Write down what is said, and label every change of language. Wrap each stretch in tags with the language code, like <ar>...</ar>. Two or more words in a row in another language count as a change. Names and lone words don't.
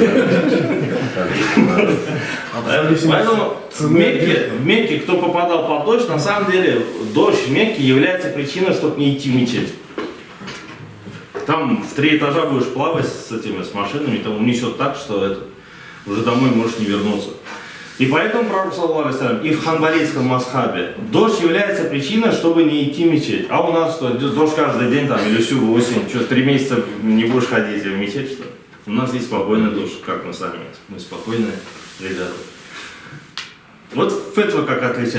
<ru>Поэтому в Мекке, кто попадал под дождь, на самом деле дождь в Мекке является причиной, чтобы не идти в мечеть. Там в 3 этажа будешь плавать с машинами, там унесет так, что уже домой можешь не вернуться. И поэтому пророк,</ru> <ar>صلى الله عليه وسلم,</ar> <ru>и в ханбалитском мазхабе дождь является причиной, чтобы не идти в мечеть. А у нас что, дождь каждый день там, или всю осень, что 3 месяца не будешь ходить в мечеть, что ли? У нас есть спокойный дождь, как мы сами, мы спокойные ребята. Вот фетва как отличает.</ru>